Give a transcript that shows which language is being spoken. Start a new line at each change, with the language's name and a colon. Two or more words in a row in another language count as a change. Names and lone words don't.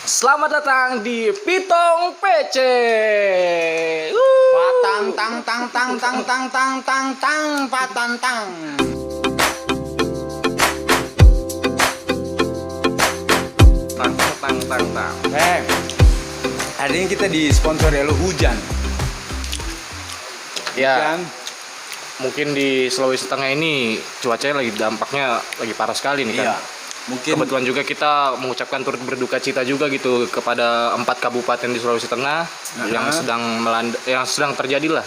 Indonesian: Selamat datang di Pitong PC. Patang tang tang tang tang tang tang tang tang patang tang. Tang tang tang tang. Hari ini kita disponsori oleh hujan. Ya, mungkin di Sulawesi Tengah ini cuacanya lagi dampaknya lagi parah sekali nih kan. Iya. Mungkin Kebetulan juga kita mengucapkan turut berduka cita juga gitu kepada 4 kabupaten di Sulawesi Tengah yang sedang terjadi lah